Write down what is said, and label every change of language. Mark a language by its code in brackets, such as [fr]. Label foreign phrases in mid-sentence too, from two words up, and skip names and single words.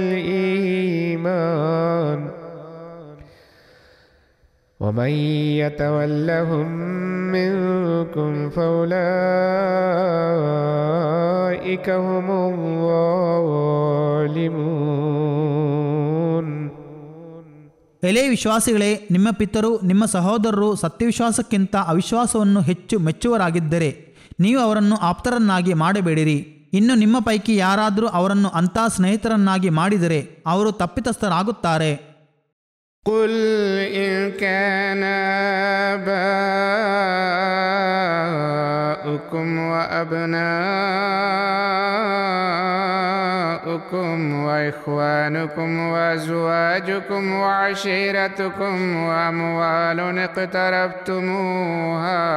[ar] الإيمان ومن يتولهم منكم فأولئك هم الظالمون. [kn] ಎಲೆ ವಿಶ್ವಾಸಿಗಳೇ, ನಿಮ್ಮ ಪಿತರು ನಿಮ್ಮ ಸಹೋದರರು ಸತ್ಯವಿಶ್ವಾಸಕ್ಕಿಂತ ಅವಿಶ್ವಾಸವನ್ನು ಹೆಚ್ಚು ಮೆಚ್ಚುವರಾಗಿದ್ದರೆ ನೀವು ಅವರನ್ನು ಆಪ್ತರನ್ನಾಗಿ ಮಾಡಬೇಡಿರಿ. ಇನ್ನು ನಿಮ್ಮ ಪೈಕಿ ಯಾರಾದರೂ ಅವರನ್ನು ಅಂಥ ಸ್ನೇಹಿತರನ್ನಾಗಿ ಮಾಡಿದರೆ ಅವರು ತಪ್ಪಿತಸ್ಥರಾಗುತ್ತಾರೆ. [ar] قل إن كان آباؤكم وأبناؤكم وإخوانكم وأزواجكم وعشيرتكم وأموال اقترفتموها